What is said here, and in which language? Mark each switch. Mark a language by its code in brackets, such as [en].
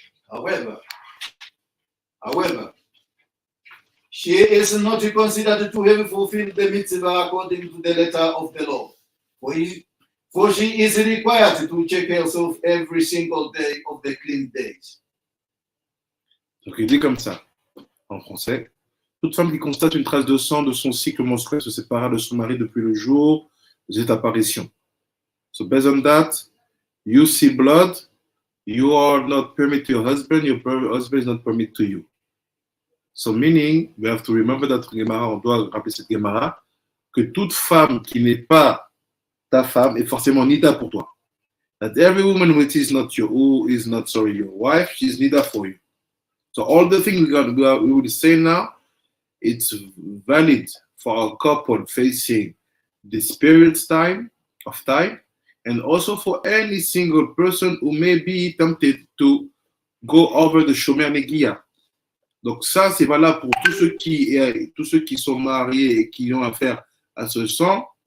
[en] However, she is not considered to have fulfilled the mitzvah according to the letter of the law. For she is required to check herself every single day of the clean days. [fr] Donc il dit comme ça, en français. Toute femme qui constate une trace de sang de son cycle menstruel se séparera de son mari depuis le jour de cette apparition. [en] So based on that, you see blood, you are not permitted to your husband is not permitted to you. So meaning, we have to remember that Gemara, [fr] on doit rappeler cette Gemara, que toute femme qui n'est pas ta femme est forcément nida pour toi. [en] That every woman who is not your wife, she's nida for you. So all the things we will say now, it's valid for a couple facing this period of time, and also for any single person who may be tempted to go over the Shomer Negia. [fr] Donc ça, c'est valable pour tous ceux qui sont mariés et qui ont affaire à ce sang.